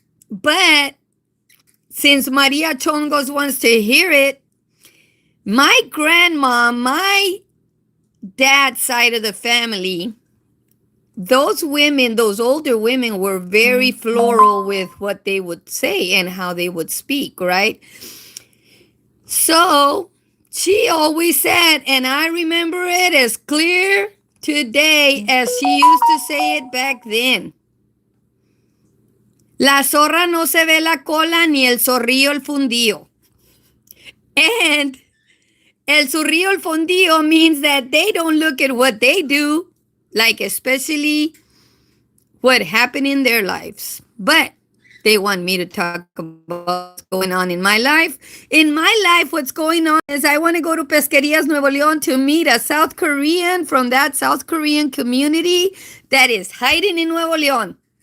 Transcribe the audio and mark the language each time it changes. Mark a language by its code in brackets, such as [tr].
[en] But since Maria Chongos wants to hear it, my grandma, my dad's side of the family, those women, those older women were very floral with what they would say and how they would speak, right? So she always said, and I remember it as clear today as she used to say it back then. [es] La zorra no se ve la cola ni el zorrillo el fundillo. [en] And [es] el zorrillo el fundillo [en] means that they don't look at what they do, like especially what happened in their lives. But they want me to talk about what's going on in my life. In my life, what's going on is I want to go to Pesquerías Nuevo León to meet a South Korean from that South Korean community that is hiding in Nuevo León.